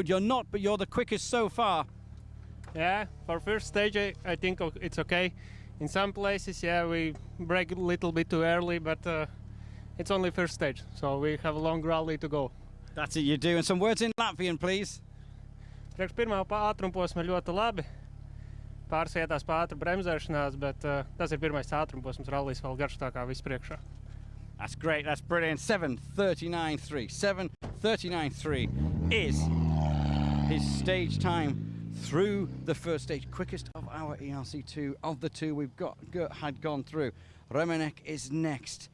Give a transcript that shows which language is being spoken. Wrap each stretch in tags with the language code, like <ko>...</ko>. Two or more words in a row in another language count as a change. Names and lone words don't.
<en>You're not, but you're the quickest so far. Yeah, for first stage I think it's okay. In some places, yeah, we brake a little bit too early, but it's only first stage, so we have a long rally to go. That's it, you do. And some words in Latvian, please.</en> <lv>Priekš pirmā ātrumposma ļoti labi. Pāris vietās pa ātru bremzēšanās, bet tas ir pirmais ātrumposms, rallijs vēl garš tā kā viss priekšā.</lv> <en>That's great, that's brilliant. 7:39.3. 7:39.3 is his stage time through the first stage. Quickest of our ERC2 of the two we've had gone through. Remenek is next.</en>